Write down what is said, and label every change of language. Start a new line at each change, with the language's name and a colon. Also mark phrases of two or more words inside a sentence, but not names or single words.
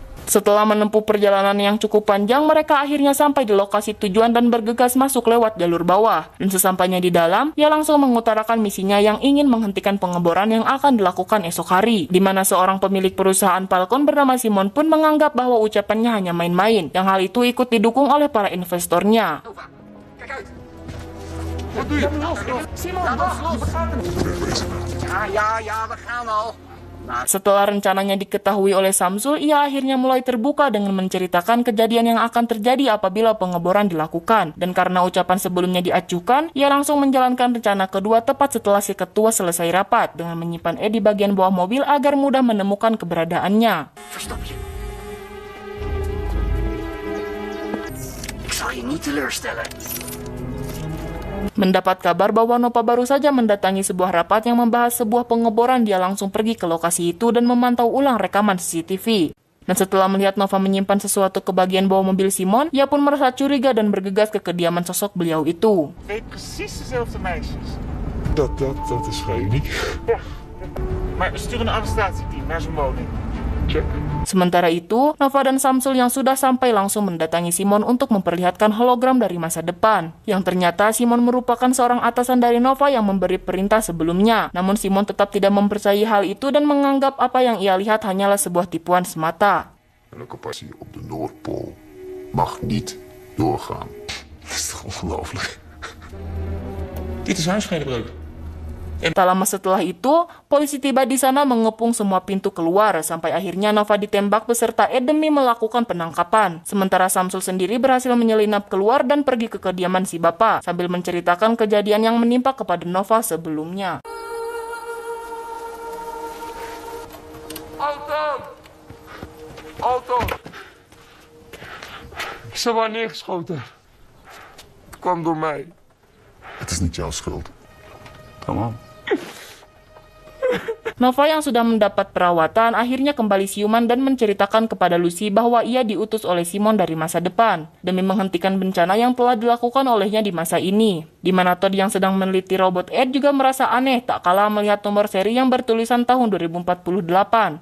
Indonesian: Setelah menempuh perjalanan yang cukup panjang, mereka akhirnya sampai di lokasi tujuan dan bergegas masuk lewat jalur bawah. Dan sesampainya di dalam, ia langsung mengutarakan misinya yang ingin menghentikan pengeboran yang akan dilakukan esok hari. Di mana seorang pemilik perusahaan Falcon bernama Simon pun menganggap bahwa ucapannya hanya main-main, yang hal itu ikut didukung oleh para investornya.
Dutch: Wat doe je? Simon, Ja, we gaan al.
Indonesian: Setelah rencananya diketahui oleh Samsul, ia akhirnya mulai terbuka dengan menceritakan kejadian yang akan terjadi apabila pengeboran dilakukan. Dan karena ucapan sebelumnya diacuhkan, ia langsung menjalankan rencana kedua tepat setelah si ketua selesai rapat, dengan menyimpan Ed di bagian bawah mobil agar mudah menemukan keberadaannya.
Dutch: Verstop je. Ik zal je niet teleurstellen.
Indonesian: Mendapat kabar bahwa Nova baru saja mendatangi sebuah rapat yang membahas sebuah pengeboran, dia langsung pergi ke lokasi itu dan memantau ulang rekaman CCTV. Dan setelah melihat Nova menyimpan sesuatu ke bagian bawah mobil Simon, ia pun merasa curiga dan bergegas ke kediaman sosok beliau itu.
Dutch: Weet precies dezelfde meisjes. Dat is vrij uniek. Ja. Maar we sturen een arrestatieteam naar zijn woning. Check.
Indonesian: Sementara itu, Nova dan Samsul yang sudah sampai langsung mendatangi Simon untuk memperlihatkan hologram dari masa depan. Yang ternyata Simon merupakan seorang atasan dari Nova yang memberi perintah sebelumnya. Namun Simon tetap tidak mempercayai hal itu dan menganggap apa yang ia lihat hanyalah sebuah tipuan semata.
Dutch: Elke passie op de Noordpool mag niet doorgaan. Dat is toch ongelooflijk? Dit is huisvredebreuk.
Indonesian: Tak lama setelah itu, polisi tiba di sana mengepung semua pintu keluar, sampai akhirnya Nova ditembak beserta Ed demi melakukan penangkapan. Sementara Samsul sendiri berhasil menyelinap keluar dan pergi ke kediaman si bapak, sambil menceritakan kejadian yang menimpa kepada Nova sebelumnya.
Dutch: Alton! Ze waren neergeschoten. Het kwam door mij. Het is niet jouw schuld. Kom on.
Indonesian: Nova yang sudah mendapat perawatan akhirnya kembali siuman dan menceritakan kepada Lucy bahwa ia diutus oleh Simon dari masa depan demi menghentikan bencana yang telah dilakukan olehnya di masa ini. Di mana Todd yang sedang meneliti robot Ed juga merasa aneh tak kalah melihat nomor seri yang bertulisan tahun 2048.